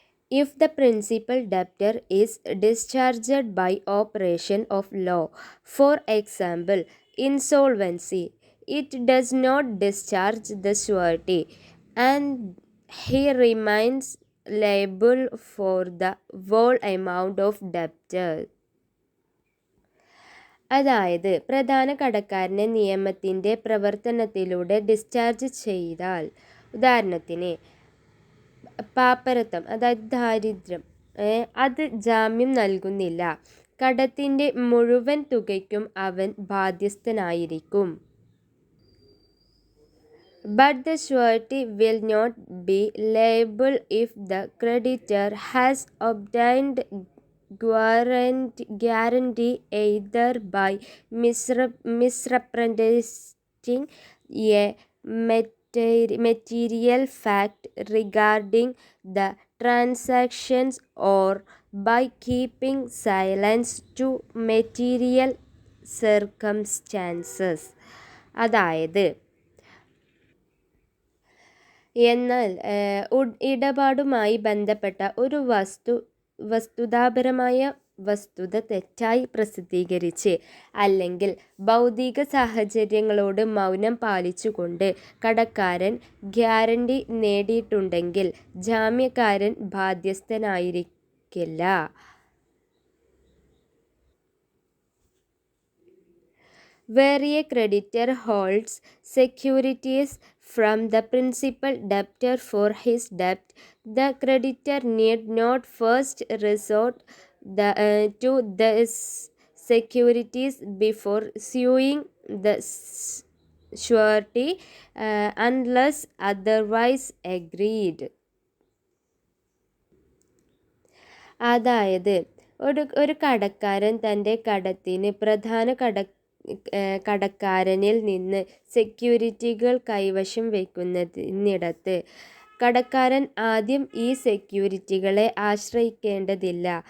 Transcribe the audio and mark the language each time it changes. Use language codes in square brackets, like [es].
[en] If the principal debtor is discharged by operation of law, for example insolvency, it does not discharge the surety and he remains liable for the whole amount of debtor. [ml] അതായത് പ്രധാന കടക്കാരനെ നിയമത്തിൻ്റെ പ്രവർത്തനത്തിലൂടെ discharge ചെയ്താൽ, ഉദാഹരണത്തിന് പാപ്പരത്തം അതായത് ദാരിദ്ര്യം, അത് ജാമ്യം നൽകുന്നില്ല. കടത്തിൻ്റെ മുഴുവൻ തുകയ്ക്കും അവൻ ബാധ്യസ്ഥനായിരിക്കും. [en] But the surety will not be liable if the creditor has obtained guarantee either by misrepresenting a material fact regarding the transactions or by keeping silence to material circumstances. [ml] അതായത് എന്നാൽ ഇടപാടുമായി ബന്ധപ്പെട്ട ഒരു വസ്തുതാപരമായ വസ്തുത തെറ്റായി പ്രസിദ്ധീകരിച്ച് അല്ലെങ്കിൽ ഭൗതിക സാഹചര്യങ്ങളോട് മൗനം പാലിച്ചുകൊണ്ട് കടക്കാരൻ guarantee നേടിയിട്ടുണ്ടെങ്കിൽ ജാമ്യക്കാരൻ ബാധ്യസ്ഥനായിരിക്കില്ല. [en] Where a creditor holds securities from the principal debtor for his debt, the creditor need not first resort to the securities before suing the surety unless otherwise agreed. [ml] അതായത് ഒരു കടക്കാരൻ തൻ്റെ കടത്തിന് പ്രധാന കടക്കാരനിൽ നിന്ന് സെക്യൂരിറ്റികൾ കൈവശം വയ്ക്കുന്നിടത്ത് കടക്കാരൻ ആദ്യം ഈ സെക്യൂരിറ്റികളെ ആശ്രയിക്കേണ്ടതില്ല.